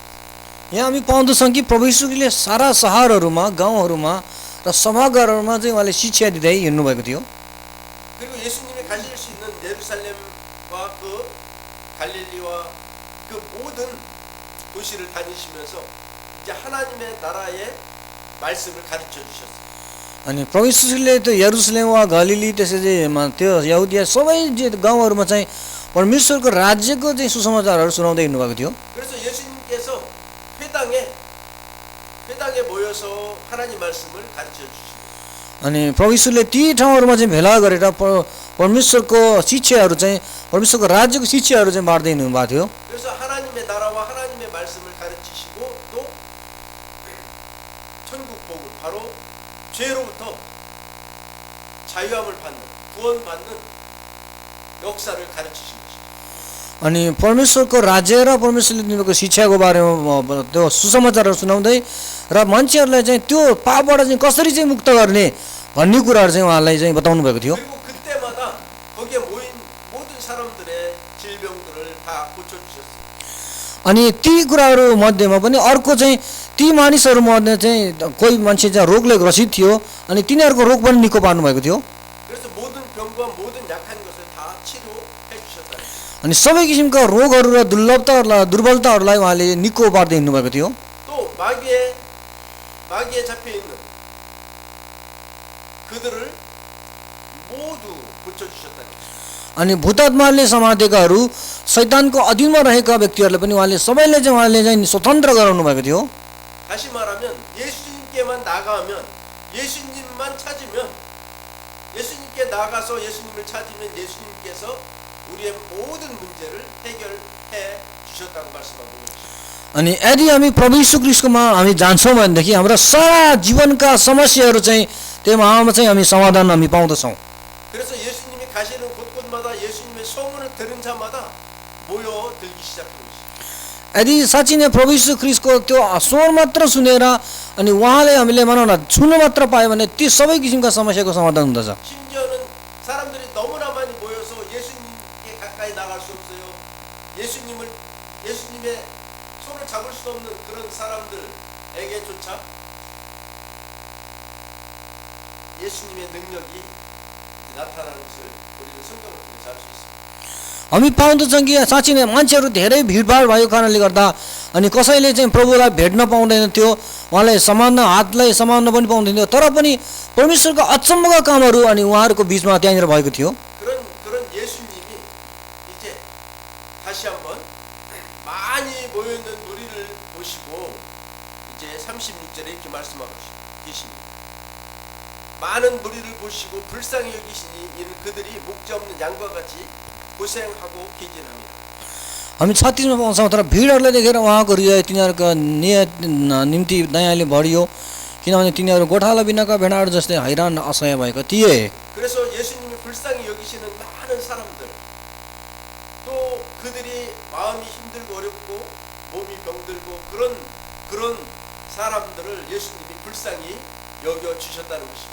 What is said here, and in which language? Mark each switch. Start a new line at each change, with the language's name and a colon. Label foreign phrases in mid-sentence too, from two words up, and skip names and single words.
Nepali: यहाँ हामी पाउँदछौँ कि प्रभु यीशुले सारा सहरहरूमा गाउँहरूमा र सभागारहरूमा चाहिँ उहाँले शिक्षा दिँदै हिँड्नुभएको थियो।
Korean: 그리고 예수님이 가실 수 있는 예루살렘과 그 갈릴리와 그 모든 도시를 다니시면서 이제 하나님의 나라의 말씀을 가르쳐 주셨어요.
Nepali: अनि प्रभु यीशुले त्यो यरुसलेम वा गलिली त्यसै त्यो यहुदिया सबै गाउँहरूमा चाहिँ परमेश्वरको राज्यको चाहिँ सुसमाचारहरू सुनाउँदै हिँड्नुभएको थियो।
Korean: 그래서 예수님께서 회당에 모여서 하나님 말씀을 가르쳐 주시고
Nepali: अनि प्रभु यीशुले ती ठाउँहरूमा चाहिँ भेला गरेर परमेश्वरको शिक्षाहरू चाहिँ परमेश्वरको राज्यको शिक्षाहरू चाहिँ बाँड्दै हिँड्नुभएको थियो।
Korean: 그래서 하나님의 나라와 하나님의 말씀을 가르치시고 또 천국 복음 바로 죄로부터 자유함을 받는 구원받는 역사를 가르치신 것입니다.
Nepali: अनि परमेश्वरको राज्य र परमेश्वरले दिनुभएको शिक्षाको बारेमा त्यो सुसमाचारहरू सुनाउँदै र मान्छेहरूलाई चाहिँ त्यो पापबाट चाहिँ कसरी चाहिँ मुक्त गर्ने भन्ने कुराहरू चाहिँ उहाँलाई चाहिँ बताउनु भएको थियो।
Korean: 그리고 그때마다 거기에 모인 모든 사람들의 질병들을 다 고쳐주셨어요.
Nepali: अनि ती कुराहरू मध्येमा पनि अर्को चाहिँ ती मानिसहरू मध्ये चाहिँ कोही मान्छे चाहिँ रोगले ग्रसित थियो अनि तिनीहरूको रोग पनि निको पार्नु भएको थियो।
Korean: 그래서 모든 병과 모든 약한 것을 다 치료해 주셨다.
Nepali: अनि सबै किसिमका रोगहरू र दुर्बलताहरूलाई उहाँले निको पार्दै हिँड्नुभएको थियो।
Korean: 또 마귀에 잡혀 있는 그들을 모두 고쳐 주셨다.
Nepali: अनि भूतात्माले समातेकाहरू शैतानको अधीनमा रहेका व्यक्तिहरूलाई पनि उहाँले सबैले चाहिँ स्वतन्त्र गराउनु भएको थियो।
Korean: 다시 말하면 예수님께만 나가면 예수님만 찾으면 예수님께 나가서 예수님을 찾으면 예수님께서 우리의 모든 문제를 해결해 주셨다고 말씀하고 있습니다.
Nepali: अनि यदि हामी प्रभु यीशु ख्रीष्टकोमा हामी जान्छौँ भनेदेखि हाम्रा सारा जीवनका समस्याहरू चाहिँ त्यसमा चाहिँ हामी समाधान हामी पाउँदछौँ।
Korean: 그래서 예수님이 가시는 곳곳마다 예수님의 소문을 들은 자마다 모여들기 시작한 것입니다.
Nepali: यदि साँच्चै नै प्रभु यीशु ख्रीष्टको त्यो स्वर मात्र सुनेर अनि उहाँले हामीले भनौँ न छुन मात्र पायो भने ती सबै किसिमका समस्याको समाधान हुँदछ।
Korean: 심지어는 사람들이 너무나 많이 모여서 예수님께 가까이 나갈 수 없어요. 예수님의 손을 잡을 수 없는 그런 사람들에게조차 예수님의 능력이 나타나는 것을 우리는 성경을 통해서 알 수 있습니다.
Nepali: हामी पाउँदछौँ कि साँच्चै नै मान्छेहरू धेरै भिडभाड भएको कारणले गर्दा अनि कसैले चाहिँ प्रभुलाई भेट्न पाउँदैन थियो, उहाँलाई समान्न हातलाई समान्न पनि पाउँदैन थियो, तर पनि परमेश्वरको अचम्मका कामहरू अनि उहाँहरूको बिचमा त्यहाँनिर भएको थियो।
Korean: 그런 예수님이 이제 다시 한번 많이 모여 있는 무리를 보시고 이제 36절에 이렇게 말씀하고 계십니다. 많은 무리를 보시고 불쌍히 여기시니 이는 그들이 목자 없는 양과 같이 고생하고 계진합니다.
Nepali: हामी 36मा पाउँछौँ, तर भिडहरूलाई देखेर उहाँको हृदय तिनीहरूको निम्ति दयाले भरियो, किनभने तिनीहरू गोठाला बिनाका भेडाहरू जस्तै हैरान असह्य भएको थिए।
Korean: 그래서 예수님이 불쌍히 여기시는 많은 사람들 또 그들이 마음이 힘들고 어렵고 몸이 병들고 그런 사람들을 예수님이 불쌍히 여겨 주셨다는 것입니다.